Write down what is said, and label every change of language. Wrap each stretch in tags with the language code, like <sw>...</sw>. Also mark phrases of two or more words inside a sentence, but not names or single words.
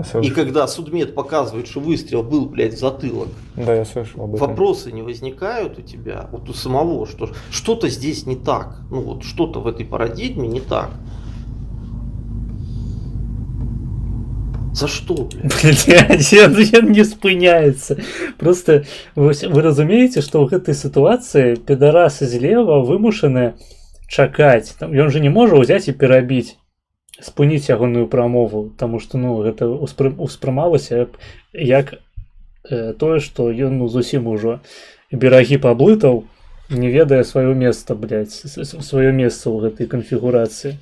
<ru>И когда судмед показывает, что выстрел был, блядь, в затылок. Да, я слышал об этом. Вопросы не возникают у тебя, вот у самого, что что-то здесь не так. Ну вот что-то в этой парадигме не так. За что, блядь? Блядь,</ru> <be>ён не спыняецца. Просто вы разумееце, што ў гэтай сітуацыі педарасы злева вымушаны чакаць. Ён же не можа ўзяць і перабіць, спыніць ягоную прамову, таму што ну гэта ўспрымалася як тое, што ён ну зусім ужо берагі паблытаў, не ведае сваё месца, блядь, сваё месца ў гэтай канфігурацыі.</be>